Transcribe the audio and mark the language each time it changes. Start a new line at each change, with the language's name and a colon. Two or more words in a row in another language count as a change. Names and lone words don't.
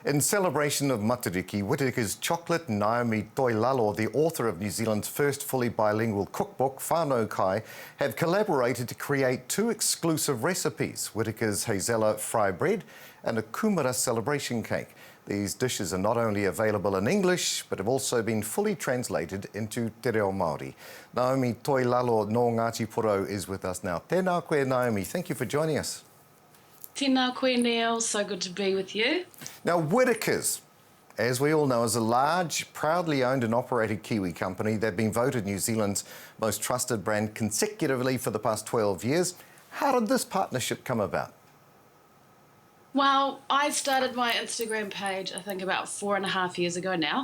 English: In celebration of Matariki, Whittaker's chocolate, Naomi Toilalo, the author of New Zealand's first fully bilingual cookbook, WhānauKai, have collaborated to create two exclusive recipes, Whittaker's Hazella fry bread and a Kūmara Celebration Cake. These dishes are not only available in English, but have also been fully translated into Te Reo Māori. Naomi Toilalo no Ngāti Porou is with us now.
Māori: Tēnā koe, Naomi.
English: Thank you for joining us.
Māori: Tēnā koe,
English: Neil. So good to be with you. Now, Whittaker's, as we all know, is a large, proudly owned and operated Kiwi company. They've been voted New Zealand's most trusted brand consecutively for the past 12 years. How did this partnership come about? Well, I started my Instagram page, I think about 4.5 years ago now.